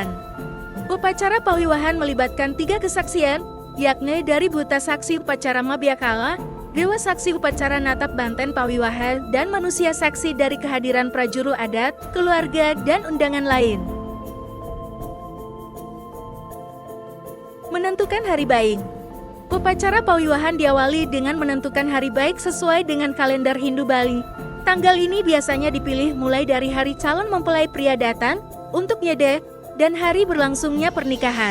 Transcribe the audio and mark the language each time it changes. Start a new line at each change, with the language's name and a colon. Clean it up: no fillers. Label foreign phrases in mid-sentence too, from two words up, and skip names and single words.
Indonesian: Upacara pawiwahan melibatkan 3 kesaksian, yakni dari Buta Saksi upacara Mabiakala, Dewa Saksi upacara Natap Banten Pawiwahan, dan manusia saksi dari kehadiran prajuru adat, keluarga, dan undangan lain. Menentukan hari baik. Upacara pawiwahan diawali dengan menentukan hari baik sesuai dengan kalender Hindu Bali. Tanggal ini biasanya dipilih mulai dari hari calon mempelai pria datang untuk nyede dan hari berlangsungnya pernikahan.